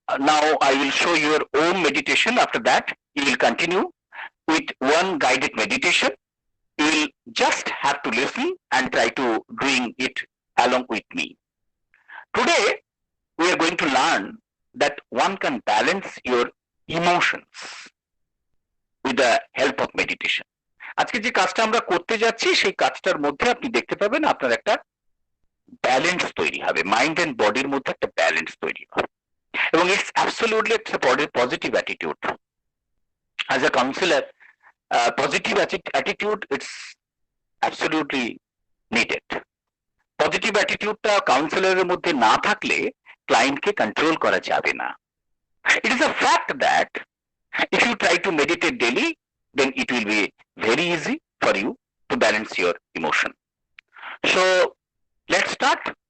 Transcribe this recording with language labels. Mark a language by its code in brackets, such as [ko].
[en] Now I will show your Om meditation. After that, you will continue with one guided meditation. You will just have to listen and try to doing it along with me. Today, we are going to learn that one can balance your emotions with the help of meditation. [bn] আজকে যে কাজটা আমরা করতে যাচ্ছি, সেই কাজটার মধ্যে আপনি দেখতে পাবেন আপনার একটা ব্যালেন্স তৈরি হবে, মাইন্ড এন্ড বডির মধ্যে একটা ব্যালেন্স তৈরি হবে, এবং [en] it's absolutely [bn] একটা positive attitude. [en] As a counsellor, positive attitude it's absolutely needed. [bn] Positive অ্যাটিটিউডটা কাউন্সিলরের মধ্যে না থাকলে ক্লায়েন্টকে কন্ট্রোল করা যাবে না। [en] It is a fact that if you try to meditate daily, then it will be very easy for you to balance your emotion. So let's start.